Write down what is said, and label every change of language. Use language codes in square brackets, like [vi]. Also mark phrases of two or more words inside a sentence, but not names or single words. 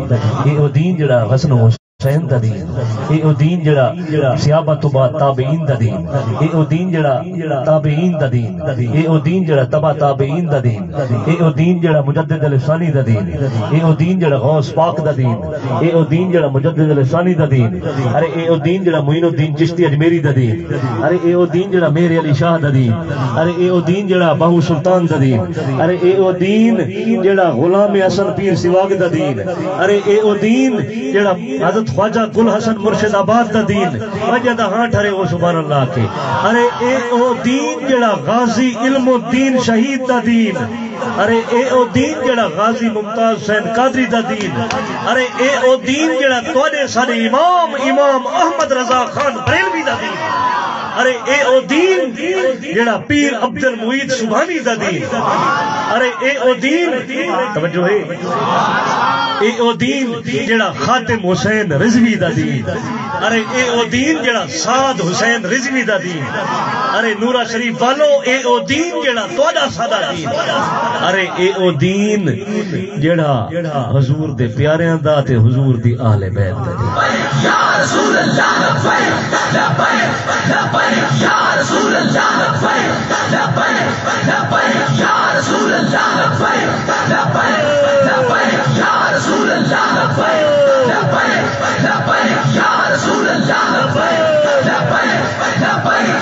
[pa] یہ او دین جڑا حسن حسین دا دین، یہ او دین جڑا صحابہ تو بعد تابعین دا دین، یہ او دین جڑا تابعین دا دین، یہ او دین جڑا تبع تابعین دا دین، یہ او دین جڑا مجدد الثانی دا دین، یہ او دین جڑا غوث پاک دا دین، یہ او دین جڑا مجدد الثانی دا دین، ارے اے او دین جڑا معین الدین چشتی اجمیری دا دین، ارے اے او دین جڑا میر علی شاہ دا دین، ارے اے او دین جڑا باہو سلطان دا دین، ارے اے او دین جڑا غلام حسن پیر سواگ دا دین، ارے اے او دین جڑا حضرت خواجہ گل حسن مرشد آباد دا دین، وجہ دا ہاں ٹھرے وہ [ar] سبحان اللہ [pa] کے، ارے اے او دین جڑا غازی علم الدین شہید دا دین، ارے اے او دین جڑا غازی ممتاز حسین قادری دا دین، ارے اے او دین جڑا تواڈے سارے امام احمد رضا خان بریلوی دا دین، ارے اے او دین جڑا پیر عبد المعید سبحانی دا دین، ارے اے او دین توجہ ہے، اے او دین جڑا خاتم حسین رضوی دا دین، ارے اے او دین جڑا سعد حسین رضوی دا دین، ارے نورا شریف والو اے او دین جڑا تواڈا سادہ دین، ارے اے او دین جڑا حضور دے پیاریاں دا تے حضور دی اہل بیت دا دین۔ [ar] یا رسول اللہ لبیک لبیک لبیک، یا رسول اللہ لبیک لبیک لبیک، یا رسول اللہ لبیک لبیک لبیک، یا رسول اللہ لبیک لبیک لبیک، یا رسول اللہ لبیک لبیک لبیک۔